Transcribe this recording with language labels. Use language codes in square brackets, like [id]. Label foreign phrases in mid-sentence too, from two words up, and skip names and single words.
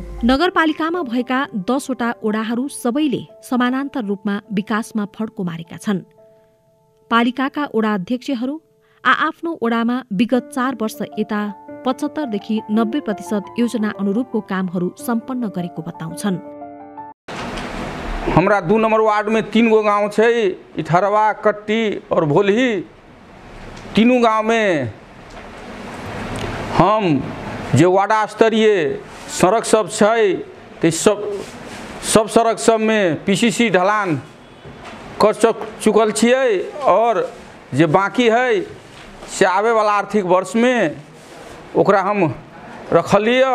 [ne] नगरपालिकामा भएका 10 वटा ओडाहरू सबैले समानान्तर रूपमा विकासमा फड्को मारेका छन्। पालिकाका ओडा अध्यक्षहरू आआफ्नो ओडामा विगत 4 वर्ष यता 75 देखि 90% योजना अनुरूपको कामहरू सम्पन्न गरेको बताउँछन्। [mai] हमरा 2 नंबर वार्ड में 3 गो गांव छै, इठरवा, कट्टी और भोलही। तीनों गांव में हम जो वार्डा स्तरीय सड़क सब छै तो सब सड़क सब में पीसीसी ढलान कर चुकल छियै और जो बाकी है से आवे वाला आर्थिक वर्ष में ओकरा हम रखलिए।